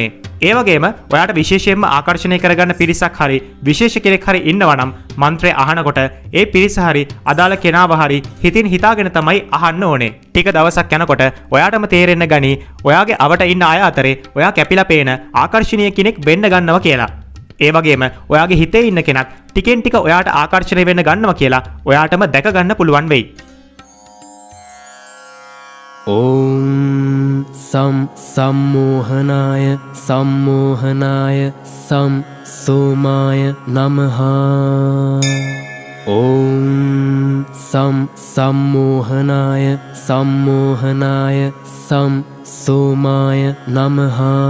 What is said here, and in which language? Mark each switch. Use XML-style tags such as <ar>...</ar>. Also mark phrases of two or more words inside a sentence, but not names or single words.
<si>ඒ වගේම ඔයාට විශේෂයෙන්ම ආකර්ෂණය කරගන්න පිරිසක් හරි විශේෂ කෙනෙක් හරි ඉන්නවා නම් මන්ත්‍රය අහනකොට ඒ පිරිස හරි අදාළ කෙනාව හරි හිතින් හිතාගෙන තමයි අහන්න ඕනේ. ටික දවසක් යනකොට ඔයාටම තේරෙන්න ගනි ඔයාගේ අවට ඉන්න අය අතරේ ඔයා කැපිලා පේන ආකර්ෂණීය කෙනෙක් වෙන්න ගන්නවා කියලා. ඒ වගේම ඔයාගේ හිතේ ඉන්න කෙනත් ටිකෙන් ටික ඔයාට ආකර්ෂණය වෙන්න ගන්නවා කියලා ඔයාටම දැක ගන්න පුළුවන් වෙයි.</si> <sa>ॐ सं सम्मोहनाय सम्मोहनाय सं सोमाय नमः। ॐ सं सम्मोहनाय सम्मोहनाय सं सोमाय नमः।</sa>